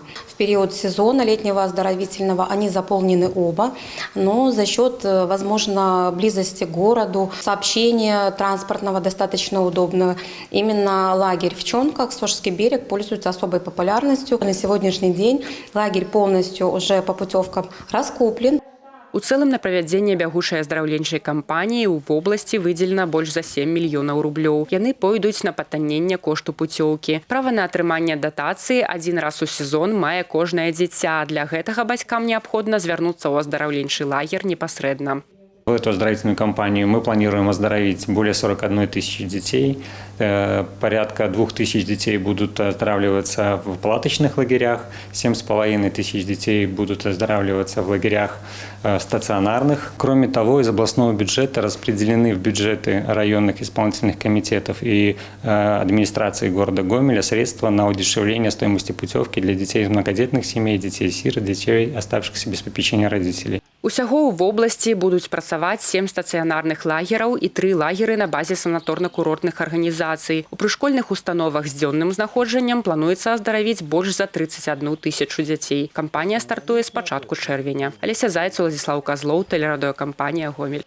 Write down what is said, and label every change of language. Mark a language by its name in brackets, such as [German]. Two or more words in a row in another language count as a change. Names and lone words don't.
[Russian] В период сезона летнего оздоровительного они заполнены оба, но за счет, возможно, близости к городу, сообщения транспортного достаточно удобного. Именно лагерь в Чонках, Сожский берег, пользуется особой популярностью. На сегодняшний день лагерь полностью уже по путевкам раскуплен. [Belarusian] У цэлым на правядзенне бягучай аздараўленчай кампаніі ў вобласці выдзелена больш за 7 мільёнаў рублёў. Яны пойдуць на патанненне кошту пуцёўкі. Права на атрыманне датацыі адзін раз у сезон мае кожнае дзіця. Для гэтага бацькам неабходна звярнуцца ў аздараўленчы лагер непасрэдна. [Russian] В эту оздоровительную кампанию мы планируем оздоровить более 41 тысячи детей. Порядка 2000 детей будут оздоравливаться в палаточных лагерях, 7,5 тысяч детей будут оздоравливаться в лагерях стационарных. Кроме того, из областного бюджета распределены в бюджеты районных исполнительных комитетов и администрации города Гомеля средства на удешевление стоимости путевки для детей из многодетных семей, детей-сирот, детей, оставшихся без попечения родителей. [Belarusian] Усяго ў вобласці будуць працаваць 7 стацыянарных лагераў і 3 лагеры на базе санаторна-курортных арганізацый. У прышкольных установах з дзённым знаходжаннем плануецца аздаравіць больш за 31 тысячу дзяцей. Кампанія стартуе з пачатку чэрвеня. Алеся Зайц, Владзіслаў Казлоў, тэлерадыёкампанія «Гомель».